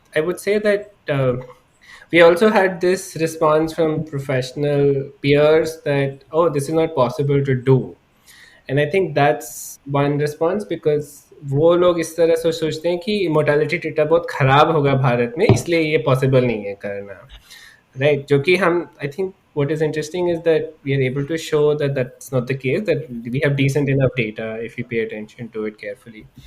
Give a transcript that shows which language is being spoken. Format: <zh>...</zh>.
<en>I would say that we also had this response from professional peers that, oh, this is not possible to do. And I think that's one response because</en> <hi>वो लोग इस तरह से सोचते हैं कि mortality data बहुत ख़राब होगा भारत में, इसलिए ये पॉसिबल नहीं है करना, राइट? जो कि हम,</hi> <en>I think what is interesting is that we are able to show that that's not the case, that we have decent enough data if we pay attention to it carefully.</en>